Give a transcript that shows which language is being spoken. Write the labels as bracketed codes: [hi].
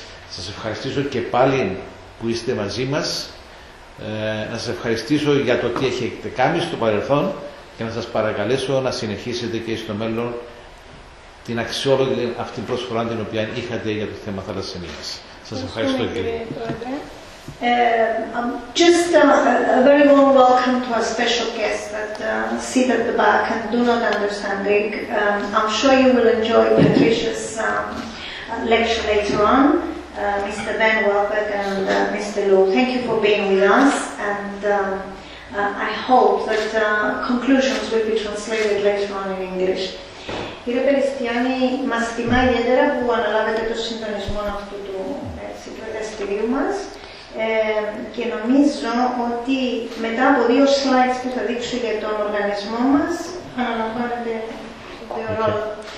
[el] Σας ευχαριστήσω και πάλι που είστε μαζί μας, να σας ευχαριστήσω για το τι έχετε κάνει στο παρελθόν και να σας παρακαλέσω να συνεχίσετε και στο μέλλον την αξιόλογη αυτή προσφορά την οποία είχατε για το θέμα θαλασσεμίας. Σας ευχαριστώ κύριε. [en] Just a very warm welcome to our special guest that sit at the back and do not understand Greek. I'm sure you will enjoy Patricia's lecture later on. Mr. Ben Welbeck and Mr. Lou, thank you for being with us, and I hope that conclusions will be translated later on in English. [el] Κύριε Περιστιάνη, μας τιμά ιδιαίτερα που αναλάβετε το συντονισμό αυτού του εργαστηρίου μας και νομίζω ότι μετά από 2 slides που θα δείξω για τον οργανισμό μας αναλαμβάνετε το ρόλο.